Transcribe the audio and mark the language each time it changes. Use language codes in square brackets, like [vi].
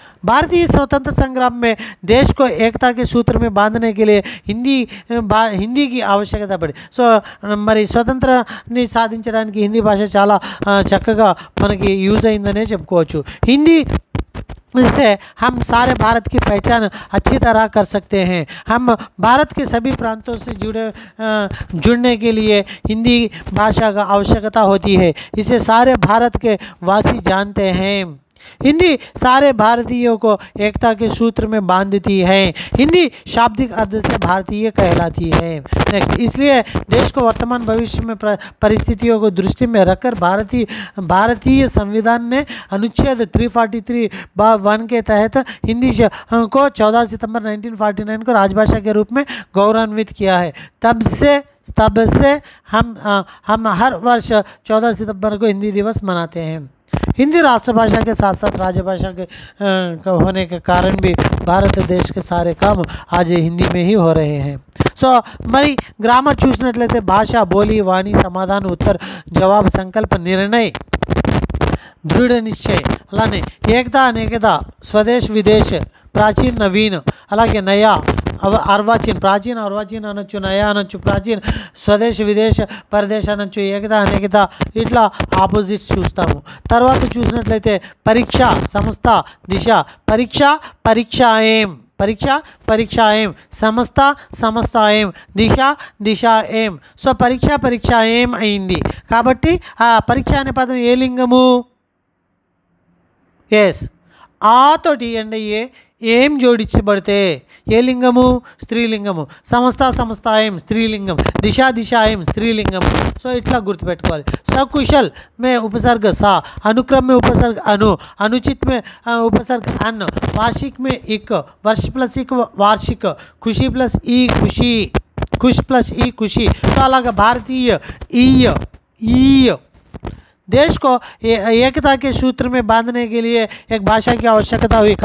[hi] भारतीय स्वतंत्र संग्राम में देश को एकता के सूत्र में बांधने के लिए हिंदी की आवश्यकता पड़ी. [te] సో మరి స్వతంత్రాన్ని సాధించడానికి హిందీ భాష చాలా చక్కగా మనకి యూజ్ అయిందనే చెప్పుకోవచ్చు. [hi] హిందీ इससे हम सारे भारत की पहचान अच्छी तरह कर सकते हैं. हम भारत के सभी प्रांतों से जुड़ने के लिए हिंदी भाषा का आवश्यकता होती है. इसे सारे भारत के वासी जानते हैं. हिंदी सारे भारतीयों को एकता के सूत्र में बांधती है. हिंदी शाब्दिक अर्थ से भारतीय कहलाती है. नेक्स्ट, इसलिए देश को वर्तमान भविष्य में परिस्थितियों को दृष्टि में रखकर भारतीय संविधान ने अनुच्छेद 343(1) के तहत हिंदी को 14 सितंबर 1949 को राजभाषा के रूप में गौरवान्वित किया है. तब से हम हर वर्ष 14 सितंबर को हिंदी दिवस मनाते हैं. हिंदी राष्ट्रभाषा के साथ साथ राजभाषा के होने के कारण भी भारत देश के सारे काम आज हिंदी में ही हो रहे हैं. [te] సో మరి గ్రామర్ చూసినట్లయితే భాష, బోలి, వాణి, సమాధానం, ఉత్తర్, జవాబు, సంకల్ప, నిర్ణయ, దృఢ నిశ్చయ, అలానే ఏకత, అనేకత, స్వదేశ్, విదేశ్, ప్రాచీన్, నవీన్, అలాగే నయా, [hi] अर्वाचीन, प्राचीन अर्वाचीन [te] అనొచ్చు, నయా అనొచ్చు, ప్రాచీన్, స్వదేశ్, విదేశ్, పరదేశ్ అనొచ్చు, ఏకత, అనేకత, ఇట్లా ఆపోజిట్స్ చూస్తాము. తర్వాత చూసినట్లయితే పరీక్ష, సంస్థ, దిశ, పరీక్ష, పరీక్షాయం, పరీక్ష, పరీక్షాయం, సంస్థ, సంస్థాయం, దిశ, దిశాయం. సో పరీక్ష, పరీక్షాయం అయింది. కాబట్టి ఆ పరీక్ష అనే పదం ఏ లింగము? ఎస్, ఆ తోటి అండ్ ఏం జోడించబడితే ఏ లింగము? స్త్రీలింగము. సంస్థ, సంస్థాయం స్త్రీలింగం, దిశ, దిశాయం స్త్రీలింగము. సో ఇట్లా గుర్తుపెట్టుకోవాలి. [hi] सकुशल में उपसर्ग सा, अनुक्रम में उपसर्ग अनु, अनुचित में उपसर्ग अन, वार्षिक में इक, वर्ष प्लस इक वार्षिक, खुशी प्लस ई खुशी, खुश प्लस ई खुशी. तो अलग भारतीय ई ई. देश को एकता के सूत्र में बांधने के लिए एक भाषा की आवश्यकता हुई.